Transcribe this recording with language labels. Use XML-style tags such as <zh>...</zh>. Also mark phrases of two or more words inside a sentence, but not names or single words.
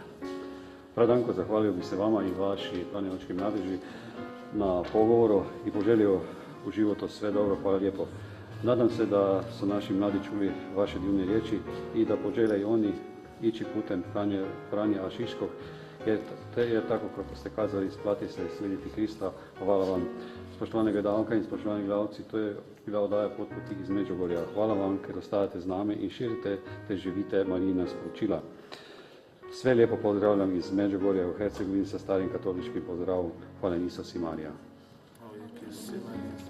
<hr>Pradanko, zahvalio bih se vama i vaši franjevački mladeži na pogovoru i poželio u životu sve dobro. Hvala lijepo. Nadam se da su naši mladi čuli vaše divne riječi i da požele i oni ići putem Franje Ašiškog, jer tako kako ste kazali, isplati se slijediti Krista. Hvala vam.</hr> <sl>Spoštovane gledalke in spoštovani gledalci, to je bila oddaja Pot poti iz Međugorja. Hvala vam, ker ostajate z nami in širite te živite Marijina sporočila.</sl> <hr>Sve lijepo pozdravljam iz Međugorja u Hercegovini sa starim katoličkim pozdravom. Hvala Isus i Marija.</hr>